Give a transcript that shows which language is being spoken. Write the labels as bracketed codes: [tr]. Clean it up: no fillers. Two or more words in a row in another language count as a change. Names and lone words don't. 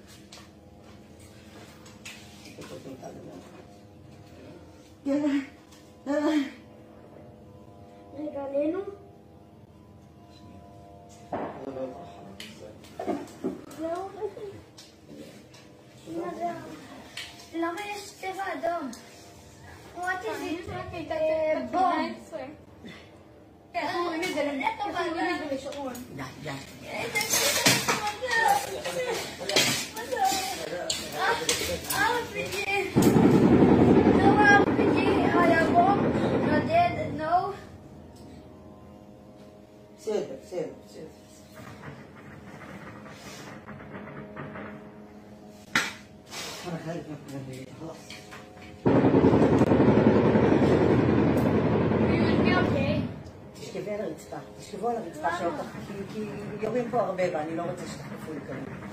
[he] רגע, עלינו? זהו? למה יש צבע אדום? [en] What is it? [he] בום. איך אומרים את זה? לשעון. בסדר, בסדר, בסדר. [ar] أنا خارج من البيت خلاص. [he] תשכבי על הרצפה, תשכבו על הרצפה שלך, כי יורים פה הרבה ואני לא רוצה שתחלפו לי כמובן.